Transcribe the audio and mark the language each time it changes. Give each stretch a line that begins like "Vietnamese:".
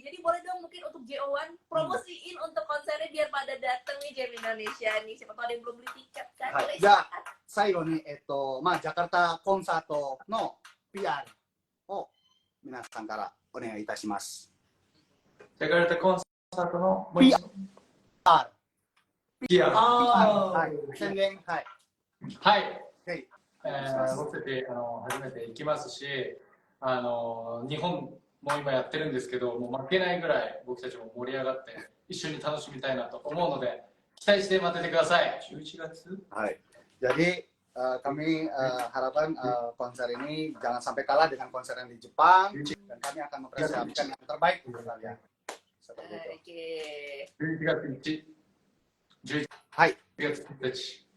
Indonesian: Jadi boleh dong mungkin untuk JO1 promosiin untuk konsernya biar pada datang nih Jam Indonesia nih. Siapa tahu ada yang belum beli tiket kan.
Japanese: はい、じゃあ最後にジャカルタコンサートの PR を皆さんからお願いいたします。ジャカルタコンサートの PR。 PR。はい。宣伝。はい。はい。はい僕たち初めて行きますし、日本も今やってるんですけど、もう負けないぐらい僕たちも盛り上がって一緒に楽しみたいなと思うので、期待して待っててください。 11月。はい。
Indonesian: Jadi kami harapkan konser ini jangan sampai kalah dengan konser yang di Jepang dan kami akan mempersiapkan yang terbaik untuk kalian. Seperti itu.
Japanese: 11月はい。 1日。